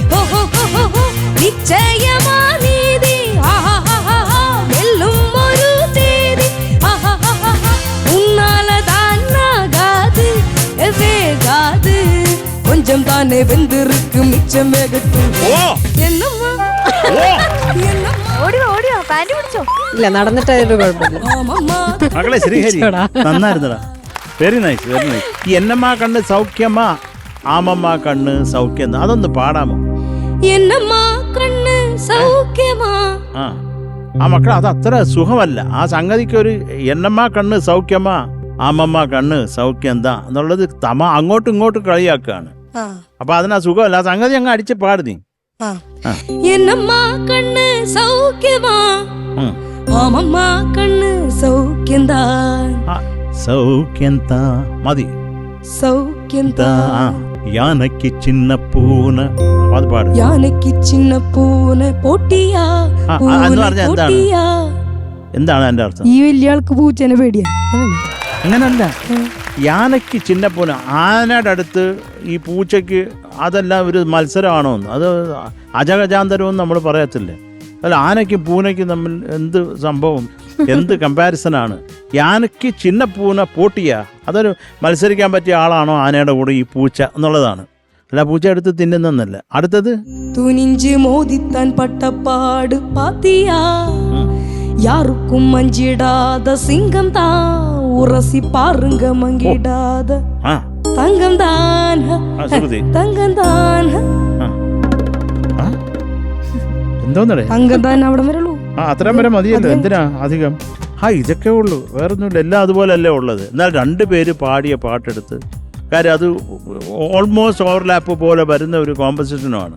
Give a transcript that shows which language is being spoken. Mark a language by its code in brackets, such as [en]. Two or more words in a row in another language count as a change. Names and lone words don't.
[ta] நிச்சயமா நீதி வெல்லும் ஒரு தேதி, உன்னாலதான் ஆகாது வேகாது, கொஞ்சம் தானே வெந்திருக்கு மிச்சம் வேகட்டும். என்னம்மா [ml] ഓടിയോ ഓടിയോ, പാന്റ് പിടിച്ചോ? ഇല്ല, നടന്നിട്ട് അതിന്റെ കുഴപ്പമില്ല. [ta] ஆமாம்மா [ml] മകളെ ശ്രീഹരി നന്നായിരുന്നടാ. [en] very nice, very nice. [ml] ഈ [ta] என்னம்மா கண்ணு சௌக்கியமா, ஆமம்மா கண்ணு சௌக்கியம், [ml] അതൊന്ന് പാടാമോ? [ta] என்னம்மா கண்ணு சௌக்கியமா. [ml] ആ മക്കളെ അത് അത്ര സുഖമല്ല. ആ സംഗതിക്ക് ഒരു [ta] என்னம்மா கண்ணு சௌக்கியமா, ஆமம்மா கண்ணு சௌக்கியம் [ml] എന്താ എന്നുള്ളത് അങ്ങോട്ടും ഇങ്ങോട്ടും കളിയാക്കുകയാണ്. അപ്പൊ അതിനാ സുഖമല്ല. ആ സംഗതി അങ്ങ് അടിച്ച് പാട് നീ. [ta] என்னம்மா கண்ணு சௌக்கியமா, ஆமம்மா கண்ணு சௌக்கியம்தான், [ml] സൗഖ്യന്താ മതി. [ta] சௌக்கியம்தான். யானைக்கு சின்ன பூனை, [ml] അത് പാട്. [ta] யானைக்கு சின்ன பூனை போட்டியா, [ml] എന്ന് പറഞ്ഞാൽ എന്താണ്? [ta] போட்டியா. [ml] എന്താണ് എന്റെ അർത്ഥം? ഈ വലിയ ആൾക്ക് പൂച്ചേനെ പേടിയാ. അങ്ങനല്ല. [ta] யானைக்கு சின்ன பூனை, [ml] ആനയുടെ അടുത്ത് ഈ പൂച്ചയ്ക്ക്, അതെല്ലാം ഒരു മത്സരമാണോ? അത് അജഗജാന്തരവും നമ്മൾ പറയത്തില്ലേ? അല്ല, ആനയ്ക്കും പൂനയ്ക്കും തമ്മിൽ എന്ത് സംഭവം, എന്ത് കമ്പാരിസനാണ്? [ta] யானைக்கு சின்ன பூனை போட்டியா, [ml] അതൊരു മത്സരിക്കാൻ പറ്റിയ ആളാണോ ആനയുടെ കൂടെ ഈ പൂച്ച എന്നുള്ളതാണ്. അല്ല, പൂച്ച എടുത്ത് തിന്നുന്നല്ല. അടുത്തത് [ta] துணிஞ்சு மோதித்தான் பட்டப்பாடு பாத்தியா, யாருக்கும் மஞ்சிடாத சிங்கம் தான், உரசி பாருங்க மங்கிடாத தங்கம் தான், தங்கம் தான், [ml] എന്തോന്നടേ [ta] தங்கம் தான் [ml] അവിടെ വരളൂ. അത്രയും വരെ മതിയല്ലോ, എന്തിനാ അധികം? ഇതൊക്കെ ഉള്ളൂ, വേറൊന്നുമില്ല. എല്ലാം അതുപോലല്ലേ ഉള്ളത്. എന്നാൽ രണ്ടുപേര് പാടിയ പാട്ടെടുത്ത്, കാര്യം അത് [en] almost overlap [ml] പോലെ വരുന്ന ഒരു കോമ്പസിഷനുമാണ്.